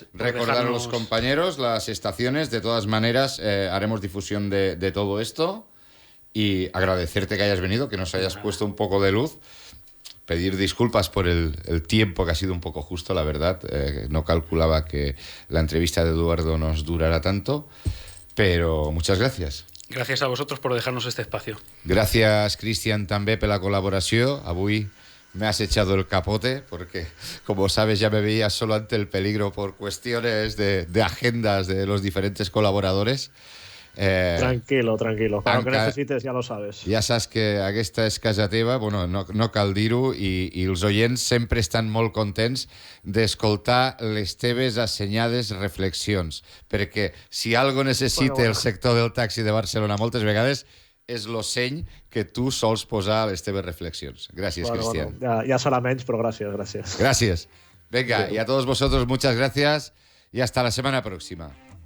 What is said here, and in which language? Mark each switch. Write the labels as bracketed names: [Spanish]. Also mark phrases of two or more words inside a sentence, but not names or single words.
[Spanish] Recordar a los compañeros las estaciones. De todas maneras, haremos difusión de todo esto y agradecerte que hayas venido, que nos hayas puesto un poco de luz. Pedir disculpas por el tiempo, que ha sido un poco justo, la verdad. No calculaba que la entrevista de Eduardo nos durara tanto, pero muchas gracias. Gràcies a vosotros por dejarnos este espacio. Gracias, [Catalan] Cristian, també per la colaboració. [Spanish] Avui me has echado el capote porque, como sabes, ya me veía solo ante el peligro por cuestiones de agendas de los diferentes colaboradores. Tranquilo. Para lo que necessites ja lo sabes. [Catalan] Ja saps que aquesta és casa teva, bueno, no cal dir-ho, i els oients sempre estan molt contents d'escoltar les teves assenyades reflexions, perquè si algo necessita el sector del taxi de Barcelona moltes vegades és lo seny que tu sols posar a les teves reflexions. Gràcies, Cristian. Ja serà menys, però gràcies. [Spanish] Gracias. Venga, y a todos vosotros muchas gracias y hasta la semana próxima.